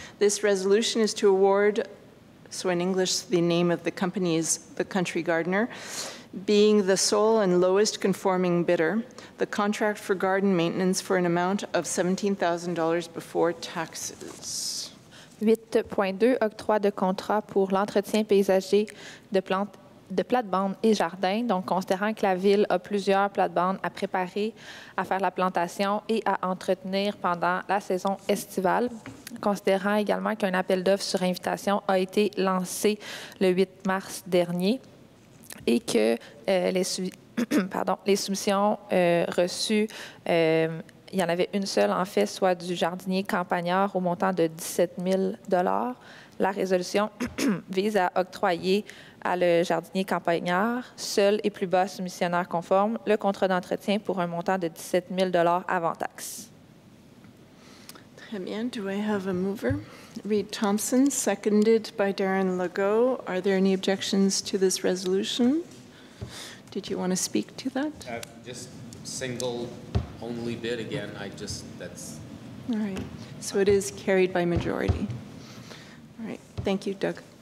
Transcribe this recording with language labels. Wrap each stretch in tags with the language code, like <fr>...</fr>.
<en>This resolution is to award, so in English the name of the company is The Country Gardener, being the sole and lowest conforming bidder, the contract for garden maintenance for an amount of $17,000 before taxes.</en> <fr>8.2, octroi de contrat pour l'entretien paysager de plates-bandes et jardins. Donc, considérant que la Ville a plusieurs plates-bandes à préparer, à faire la plantation et à entretenir pendant la saison estivale. Considérant également qu'un appel d'offres sur invitation a été lancé le 8 mars dernier. Et que les soumissions reçues, il y en avait une seule en fait, soit du jardinier campagnard au montant de 17 000 $. La résolution vise à octroyer à le jardinier campagnard, seul et plus bas soumissionnaire conforme, le contrat d'entretien pour un montant de 17 000 $ avant taxe. Très bien.</fr> <en>Do I have a mover? Reed Thompson, seconded by Darren Legault. Are there any objections to this resolution? Did you want to speak to that? Just single only bid again. That's. All right. So it is carried by majority. All right. Thank you, Doug.</en>